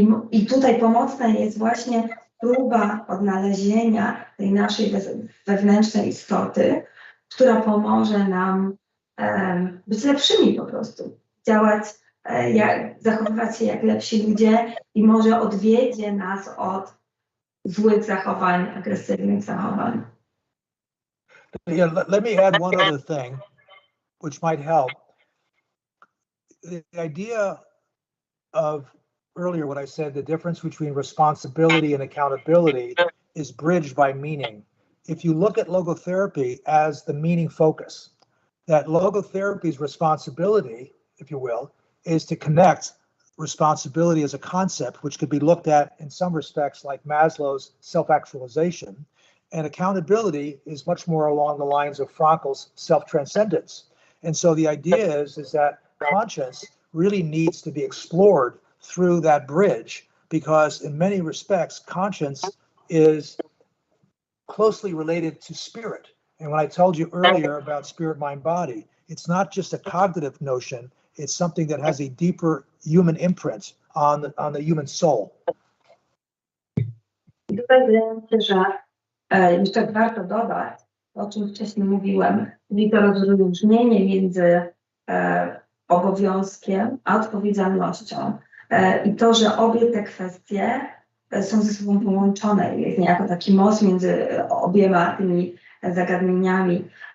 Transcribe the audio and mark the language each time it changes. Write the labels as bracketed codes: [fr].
[pl] I tutaj pomocna jest właśnie próba odnalezienia tej naszej wewnętrznej istoty, która pomoże nam być lepszymi po prostu, działać, zachowywać się jak lepsi ludzie i może odwiedzie nas od złych zachowań, agresywnych zachowań. [en] Yeah, let me add one other thing, which might help. The idea of earlier what I said, the difference between responsibility and accountability is bridged by meaning. If you look at logotherapy as the meaning focus, that logotherapy's responsibility, if you will, is to connect responsibility as a concept, which could be looked at in some respects like Maslow's self-actualization, and accountability is much more along the lines of Frankl's self-transcendence. And so the idea is that conscience really needs to be explored through that bridge, because in many respects, conscience is closely related to spirit. And when I told you earlier about spirit, mind, body, it's not just a cognitive notion, it's something that has a deeper human imprint on the human soul. [pl] Tutaj wydaje mi się, że jeszcze warto dodać, o czym wcześniej mówiłem, czyli to rozróżnienie między obowiązkiem a odpowiedzialnością. I to, że obie te kwestie są ze sobą połączone, jest niejako taki most między obiema tymi zagadnieniami.